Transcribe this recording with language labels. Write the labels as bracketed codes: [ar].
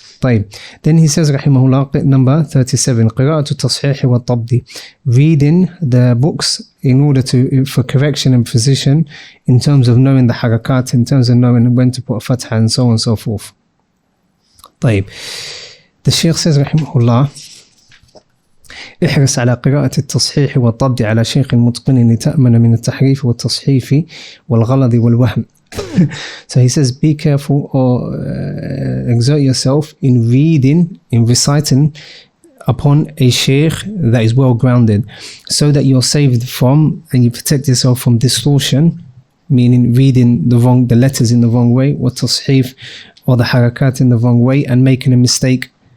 [en] Then he says, rahimahullah, number 37, [ar] قراءة التصحيح والطبد, [en] reading the books in order for correction and precision in terms of knowing the harakat, in terms of knowing when to put a fatha and so on and so forth. The Shaykh says, rahimahullah, [ar] احرص على قراءة التصحيح والطبد على شيخ متقن لتأمن من التحريف والتصحيف والغلط والوهم. [en] So he says, be careful or exert yourself in reading, in reciting upon a shaykh that is well grounded, so that you're saved from and you protect yourself from distortion, meaning reading the letters in the wrong way, or tashif, or the harakat in the wrong way, and making a mistake.